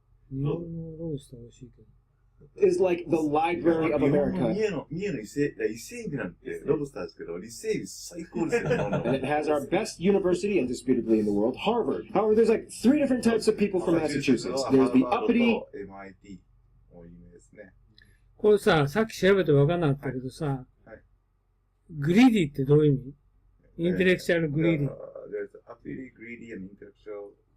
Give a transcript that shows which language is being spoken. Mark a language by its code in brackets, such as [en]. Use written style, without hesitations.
[ja] 日本のロブスター美味しいけど。 [en] is like the Library of America. [ja] 三重の伊勢海老なんてロブスターですけど、伊勢海老最高ですよ。 [en] And it has our best university, indisputably, in the world, Harvard. However, there's like 3 different types of people from Massachusetts. There's the uppity. [ja] MIT も有名ですね。これさっき調べて分かんなかったけどさ、グリーディってどういう意味？インテレクチャルグリーディ。 [en] There's uppity, greedy, and intellectual.